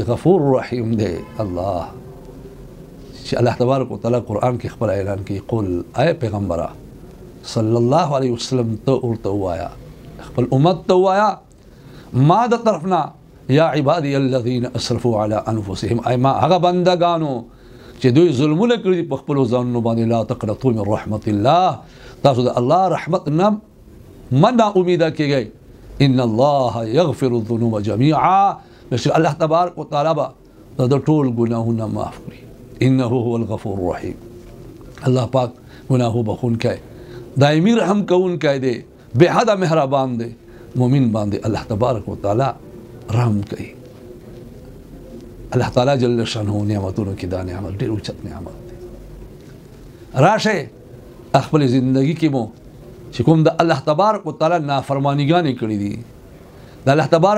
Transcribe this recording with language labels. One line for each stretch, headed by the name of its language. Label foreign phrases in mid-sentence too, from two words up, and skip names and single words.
Pashto: غفور رحیم دی الله چې
Arabic: الله تبارک وتعالی
Pashto: قرآن کې خپل اعلان کوي قل ای پیغمبره
Arabic: صلی الله علیه وسلم
Pashto: ته ورته ووایه خپل امت ته ووایه ما د طرف نه
Arabic: یا عبادی الذین اسرفوا علی انفسهم
Pashto: ای ما هغه بندگانو چې دوی ظلمونه کړي دي په خپلو ځانونو باندې
Arabic: لا تقنطوا من رحمت الله
Pashto: تاسو د الله رحمت نه مه ناامیده کېږئ
Arabic: ان الله یغفر الذنوب جمیعا
Pashto: بشک
Arabic: الله تبارک وتعالی
Pashto: به د ټول ګناهونه معاف کړي
Arabic: انه هو الغفور الرحیم
Pashto: الله پاک ګناهو بخونکی دایمي رحم کوونکی دی بے حده مهربان دی مؤمن باندې
Arabic: الله تبارک وتعالی
Pashto: رحم کوي
Arabic: الله تعالی جل شانه
Pashto: نعمتونو کې دا نعمت ډېر اوچت نعمت دی راشه خپل زندگی کې مو چې کوم د
Arabic: الله تبارک وتعالی
Pashto: نافرمانیګانې کړې دي د
Arabic: الله تبارک